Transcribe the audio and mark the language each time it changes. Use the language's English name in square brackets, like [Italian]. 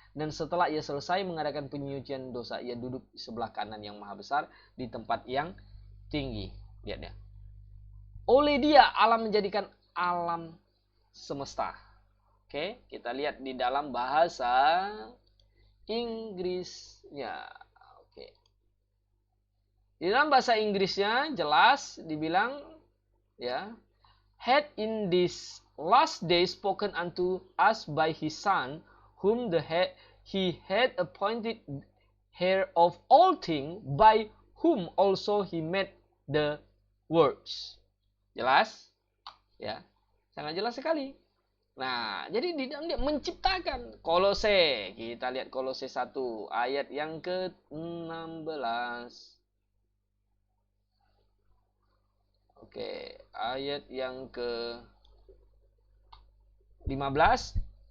[Indonesian] Dan setelah ia selesai mengadakan penyucian dosa, ia duduk di sebelah kanan yang maha besar di tempat yang tinggi. Lihat ya. Oleh dia Allah menjadikan alam semesta. Oke, kita lihat di dalam bahasa Inggrisnya. Oke. Di dalam bahasa Inggrisnya jelas dibilang ya, [English] had in this last day spoken unto us by his son, whom he had appointed heir of all things, by whom also he made the worlds. [Indonesian] Jelas? Ya, sangat jelas sekali. Nah, jadi di dalam dia menciptakan. Kolose, kita lihat Kolose 1 ayat yang ke-16. Oke, ayat yang ke-15.